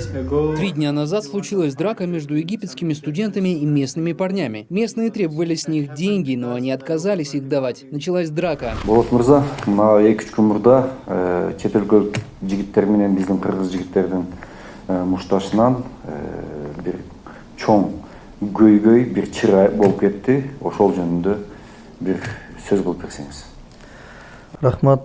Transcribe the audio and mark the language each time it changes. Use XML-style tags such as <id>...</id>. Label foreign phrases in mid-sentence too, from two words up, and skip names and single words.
<ru>3 дня назад случилась драка между египетскими студентами и местными парнями. Местные требовали с них деньги, но они отказались их давать. Началась драка.</ru> <ky>Болот мырза, мына 2-3 күн мурда чет өлкөлүк жигиттер менен биздин кыргыз жигиттердин мушташынан бир чоң көйгөй бир чыра болуп кетти. Ошол жөнүндө бир сөз кылып берсеңиз. Рахмат.</ky>